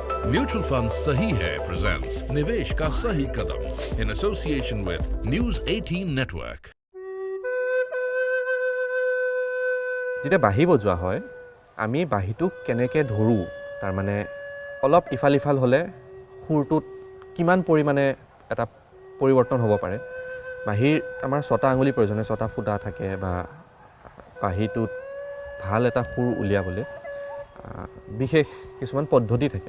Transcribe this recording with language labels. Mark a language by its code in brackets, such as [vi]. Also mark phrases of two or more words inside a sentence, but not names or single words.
[hi] म्यूचुअल फंड सही है प्रेजेंट्स निवेश का सही कदम [en] in association with [hi] न्यूज 18 नेटवर्क। [as] যেতিয়া বাঁহী বজোৱা হয় আমি বাঁহীটোক কেনেকৈ ধৰোঁ তাৰ মানে অলপ ইফাল ইফাল হ'লে সুৰটোত কিমান পৰিমাণে এটা পৰিৱৰ্তন হ'ব পাৰে। বাঁহীৰ আমাৰ 6টা আঙুলি প্ৰয়োজন, 6টা ফুটা থাকে বা বাঁহীটোত ভাল এটা সুৰ উলিয়াবলৈ বিশেষ কিছুমান পদ্ধতি থাকে।